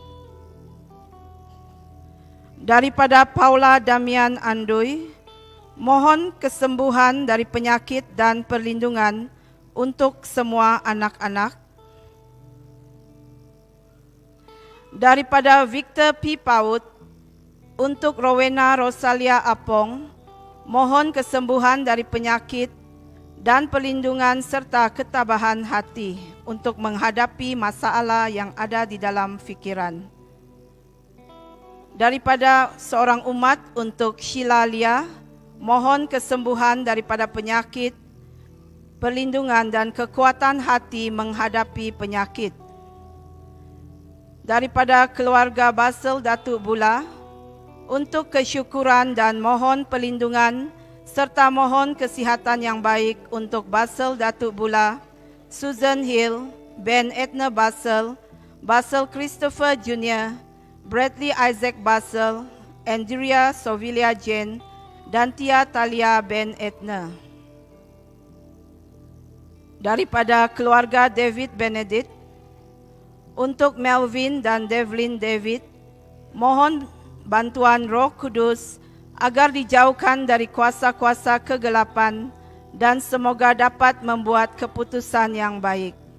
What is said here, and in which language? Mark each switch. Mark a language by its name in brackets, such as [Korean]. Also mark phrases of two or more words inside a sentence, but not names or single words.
[Malay] Daripada Paula Damian Andui, mohon kesembuhan dari penyakit dan perlindungan untuk semua anak-anak. Daripada Victor P. Paut, untuk Rowena Rosalia Apong, mohon kesembuhan dari penyakit dan perlindungan serta ketabahan hati untuk menghadapi masalah yang ada di dalam fikiran. Daripada seorang umat untuk Sheila Lia, mohon kesembuhan daripada penyakit, perlindungan dan kekuatan hati menghadapi penyakit. Daripada keluarga Basel Datuk Bula, untuk kesyukuran dan mohon perlindungan serta mohon kesihatan yang baik untuk Basel Datuk Bula, Susan Hill, Ben Edna Basel, Basel Christopher Jr., Bradley Isaac Basel, Andrea Sovilia Jane, dan Tia Talia Ben Edna. Daripada keluarga David Benedict, untuk Melvin dan Devlin David, mohon bantuan Roh Kudus agar dijauhkan dari kuasa-kuasa kegelapan dan semoga dapat membuat keputusan yang baik.